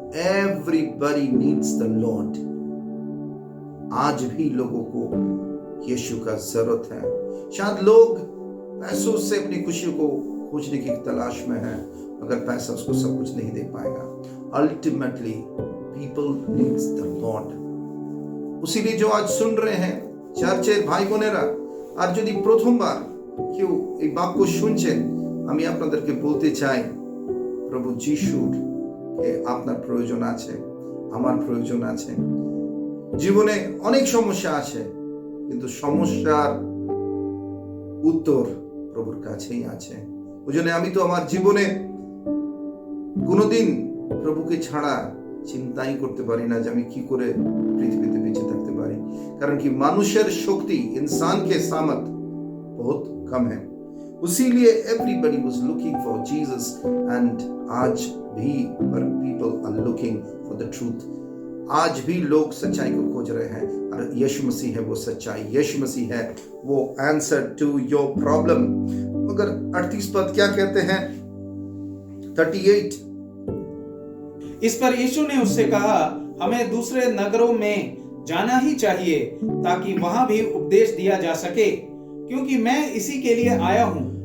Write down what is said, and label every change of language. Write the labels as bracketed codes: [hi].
[en] Everybody needs the lord. [hi] आज भी लोगों को यीशु का जरूरत है। शायद लोग पैसों से अपनी खुशी को खोजने की तलाश में है, मगर पैसा उसको सब कुछ नहीं दे पाएगा। [en] Ultimately people needs the lord. [hi] उसीलिए जो आज सुन रहे हैं [bn] চার্চের ভাই বোনেরা, আর যদি প্রথমবার কেউ এই বাক্য শুনছেন, আমি আপনাদেরকে বলতে চাই প্রভু যিশুর আপনার প্রয়োজন আছে, আমার প্রয়োজন আছে। জীবনে অনেক সমস্যা আছে, কিন্তু সমস্যার উত্তর প্রভুর কাছেই আছে। ওজন্য আমি তো আমার জীবনে কোনোদিন প্রভুকে ছাড়া চিন্তাই করতে পারি না যে আমি কি করে পৃথিবীতে বেঁচে থাকতে পারি। [hi] कारण कि [bn] মানুষের শক্তি, [hi] इंसान के सामर्थ बहुत कम है। [en] उसीलिए everybody was looking for Jesus, and [hi] आज भी [en] people are looking for the truth। [hi] आज भी लोग सच्चाई को खोज रहे हैं, और यीशु मसीह है वो सच्चाई, यीशु मसीह है वो [en] Answer to your problem. [hi] मगर 38 पद क्या कहते हैं? 38। इस पर यीशु ने उससे कहा, हमें दूसरे नगरों में जाना ही चाहिए ताकि वहां भी उपदेश दिया जा सके, क्योंकि मैं इसी के लिए आया हूं।